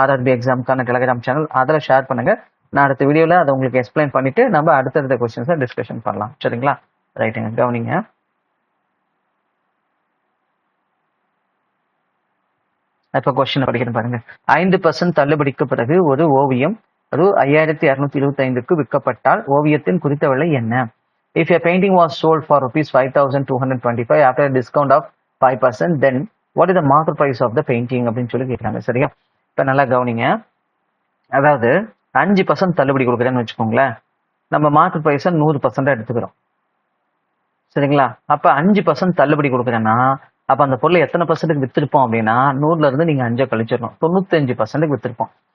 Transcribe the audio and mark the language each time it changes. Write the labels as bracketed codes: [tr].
[ta] RRB எக்ஸாமுக்கான Telegram channel, அதில் share பண்ணுங்க. நான் அடுத்த வீடியோவில் அதை உங்களுக்கு எக்ஸ்பிளைன் பண்ணிட்டு நம்ம அடுத்தடுத்த கொஸ்டின்ஸை டிஸ்கஷன் பண்ணலாம். சரிங்களா? ரைட்டுங்க, கவனிங்க. இப்போ கொஸ்டின் படிக்கிறேன் பாருங்க. 5% தள்ளுபடிக்கு பிறகு ஒரு ஓவியம் அது 5225க்கு விற்கப்பட்டால் ஓவியத்தின் குறித்த விலை என்ன? [en] If a painting was sold for rupees 5225 after a discount of 5%, then what is the market price of the painting அப்படின்னு சொல்லி கேட்கிறாங்க. [ta] சரியா? இப்போ நல்லா கவனிங்க. அதாவது 5% தள்ளுபடி கொடுக்குறேன்னு வச்சுக்கோங்களேன். நம்ம மார்க்கெட் ப்ரைஸை 100% எடுத்துக்கிறோம். சரிங்களா? அப்ப 5% தள்ளுபடி கொடுக்குறேன்னா அப்ப அந்த பொருளை எத்தனை பர்சன்ட்டுக்கு வித்திருப்போம் அப்படின்னா 100ல இருந்து நீங்க 5 கழிச்சிடணும், 95% வித்திருப்போம்.